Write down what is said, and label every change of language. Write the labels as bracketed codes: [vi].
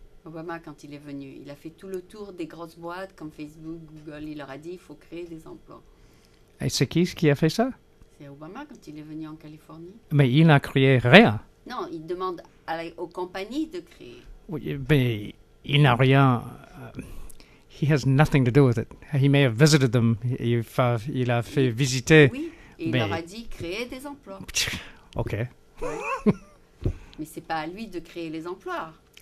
[fr] Obama, quand il est venu. Il a fait tout le tour des grosses boîtes comme Facebook, Google. Il leur a dit il faut créer des emplois. Et c'est qui a fait ça? C'est Obama quand il est venu en Californie. Mais il n'a créé rien. Non, il demande aux compagnies de créer. Oui, mais il n'a rien... [en] he has nothing to do with it. He may have visited them. [fr] Il a fait visiter. Oui, et il leur a dit créer des emplois. OK. Ouais. Mais c'est pas à lui de créer les emplois.